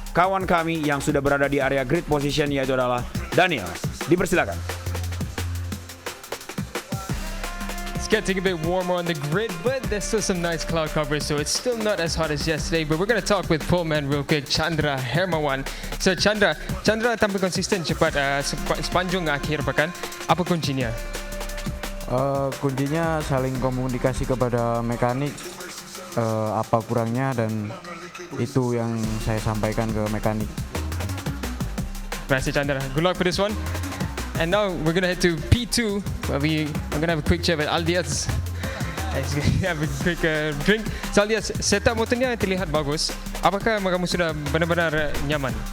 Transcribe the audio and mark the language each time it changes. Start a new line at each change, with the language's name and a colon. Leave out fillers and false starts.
Indonesian: kawan kami yang sudah berada di area grid position, yaitu adalah Daniel. Dipersilakan.
English: It's getting a bit warmer on the grid, but there's still some nice cloud cover, so it's still not as hot as yesterday. But we're going to talk with pole man real quick, Chandra Hermawan.
Indonesian: So Chandra tampil konsisten cepat sepanjang akhir pekan. Apa kuncinya? Kuncinya saling komunikasi kepada mekanik, apa kurangnya, dan itu yang saya sampaikan ke mekanik. Terima kasih Chandra.
English: Good luck for this one. And now we're gonna head to P2, where I'm gonna have a quick chat with Aldias. He's gonna have a quick drink.
Indonesian: So Aldias, setup motornya terlihat bagus. Apakah kamu sudah benar-benar nyaman?